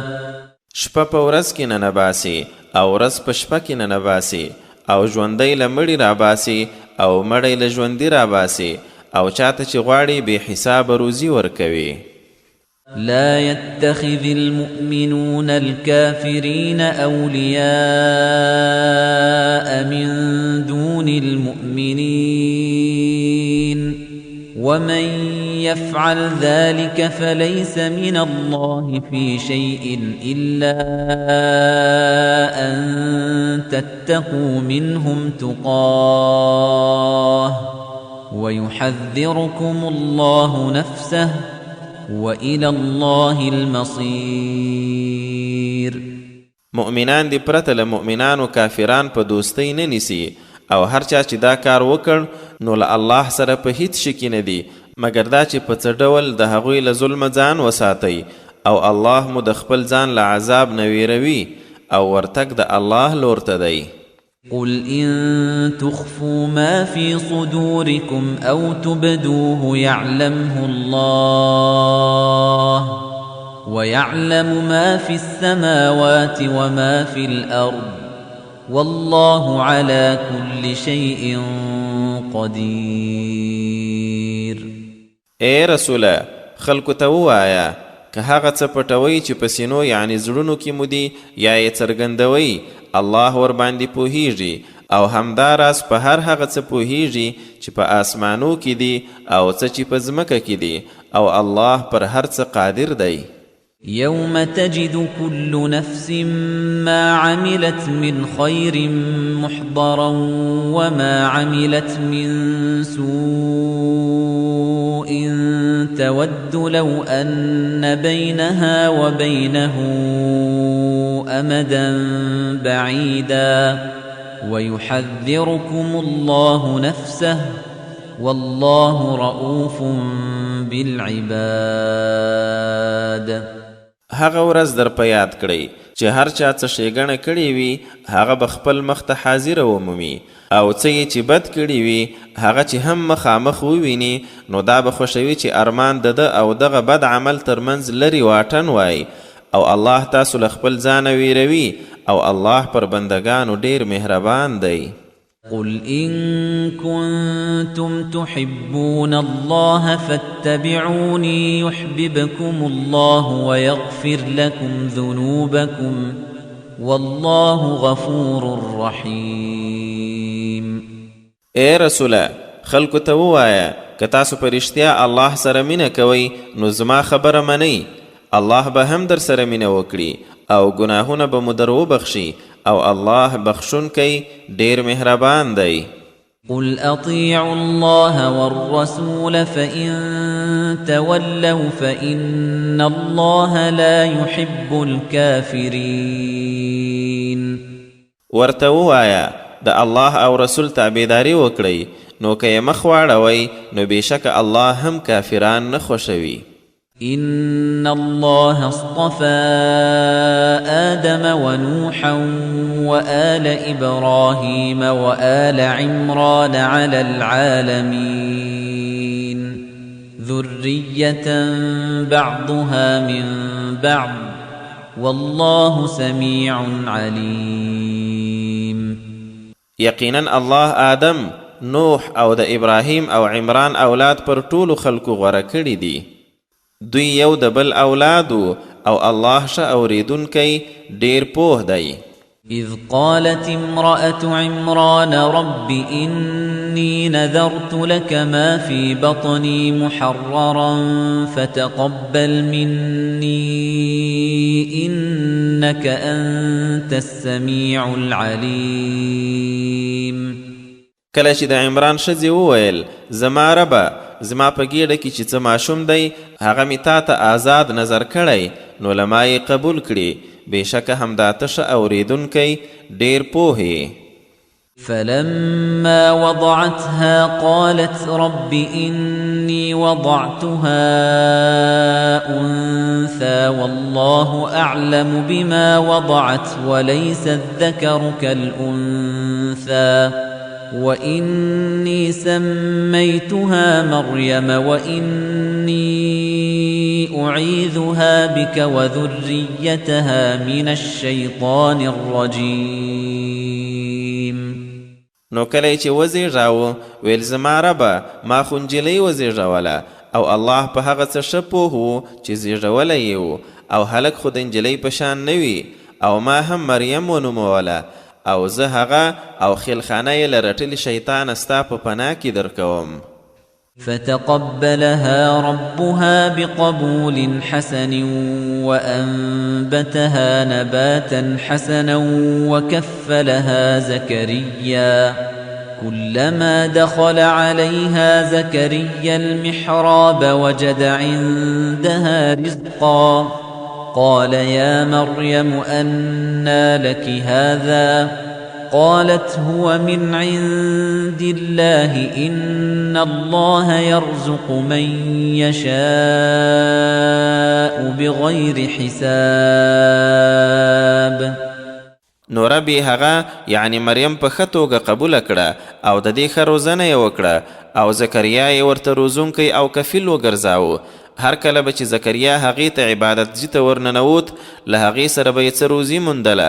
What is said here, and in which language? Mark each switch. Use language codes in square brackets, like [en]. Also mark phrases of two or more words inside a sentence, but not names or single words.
[ps] شپه په ورځ کې ننباسي او ورځ په شپه کې ننباسي او ژوندی له مړي راباسي او مړی له ژوندي راباسي او چاته چې غواړي بې حسابه روزي ورکوي. [ar] لا يتخذ المؤمنون الكافرين أولياء من دون المؤمنين ومن يفعل ذلك فليس من الله في شيء إلا أن تتقوا منهم تقاه ويحذركم الله نفسه وإلى الله المصير. [ps] مؤمنان دی پرته له مؤمنانو کافران په دوستۍ نه نیسي او هر چا چې دا کار وکړ نو له الله سره په هیڅ شي کې نه دی مګر دا چې په څه ډول د هغوی له ظلمه ځان وساتئ او الله مو د خپل ځان له عذاب نه ویروي او ورتګ د الله لور ته دی. [ar] قل إن تخفوا ما في صدوركم أو تبدوه يعلمه الله ويعلم ما في السماوات وما في الأرض والله على كل شيء قدير. [ps] اے رسوله خلکو ته ووایه که هغه څه پټوئ چې په سینو یعنی زړونو کې مو دي یا یې څرګندوئ الله ور باندې پوهیږي او همداراز په هر هغه څه پوهیږي چې په آسمانو کې دي او څه چې په ځمکه کې دي او الله پر هر څه قادر دی. [ar] يوم تجد كل نفس ما عملت من خير محضرا وما عملت من سوء تود لو أن بينها وبينه أمدا بعيدا ويحذركم الله نفسه والله رؤوف بالعباد. [ps] هغه ورځ در په یاد کړئ چې هر چا څه ښېګڼه کړې وي هغه به خپل مخ ته حاضره ومومي او څه یې چې بد کړي وي هغه چې هم مخامخ وویني نو دا به خوښوي چې ارمان د ده او دغه بد عمل ترمنځ لرې واټن وای او الله تاسو له خپل ځانه ویروي او الله پر بندگانو ډیر مهربان دی. [ar] قل إن كنتم تحبون الله فاتبعوني يحببكم الله ويغفر لكم ذنوبكم والله غفور رحيم. [ps] اے رسوله خلکو ته ووایه که تاسو په رښتیا الله سره مینه کوئ نو زما خبره منئ الله به هم در سره مینه وکړي او ګناهونه به مو در وبخشي او الله بخشونکی ډیر مهربان دی. [ar] قل أطيعوا الله والرسول فإن تولوا فإن الله لا يحب الكافرين. [ps] ورته ووایه د الله او رسول تابعداري وکړئ نو که یې مخ واړوئ نو بېشکه الله هم کافران نه خوښوي. [ar] إن الله اصطفى آدم ونوحا وآل إبراهيم وآل عمران على العالمين ذرية بعضها من بعض والله سميع عليم. [ps] يقينا الله آدم نوح او د ابراهيم او عمران اولاد پر ټولو خلکو غوره کړي دي. دوی یو د بل اولادو او الله ښه اوریدونکی ډیر پوه دی. [ar] إذ قالت امرأة عمران رب إني نذرت لك ما في بطني محررا فتقبل مني إنك أنت السميع العليم. [ps] کله چې د عمران ښځې وویل زما ربه زما په ګېډه کې چې څه ماشوم دی هغه مې تا ته آزاد نظر کړی نو له ما یې قبول کړي بېشکه همدا ته ښه اورېدونکی ډېر پوه یې. [ar] فلما وضعتها قالت رب إني وضعتها أنثى والله أعلم بما وضعت وليس الذكر كالأنثى وإني سميتها مريم وإني أعيذها بك وذريتها من الشيطان الرجيم. [ps] نو کله چې وزیږاوه ویل زما ربه ما خو نجلۍ وزیږوله او الله په هغه څه ښه پوه و چې زیږولی یې و او هلک خو د نجلۍ په شان نه وي او ما هم مریم ونوموله او زه هغه او خیلخانه یې له رټلي شیطانه ستا په پناه کې درکوم. [ar] فتقبلها ربها بقبول حسن وأنبتها نباتا حسنا وكفلها زكريا كلما دخل عليها زكريا المحراب وجد عندها رزقا قال يا مريم أنى لك هذا قالت هو من عند الله إن الله يرزق من يشاء بغير حساب. [ps] نو ربي هغه یعنی مریم په ښه توګه قبوله کړه او د دې ښه روزنه یې وکړه او زکریا یې ورته روزونکی او کفیل وګرځاوه. هر کله به چې زکریا هغې ته عبادت ځي ته ورننوت له هغې سره به یې څه روزي موندله.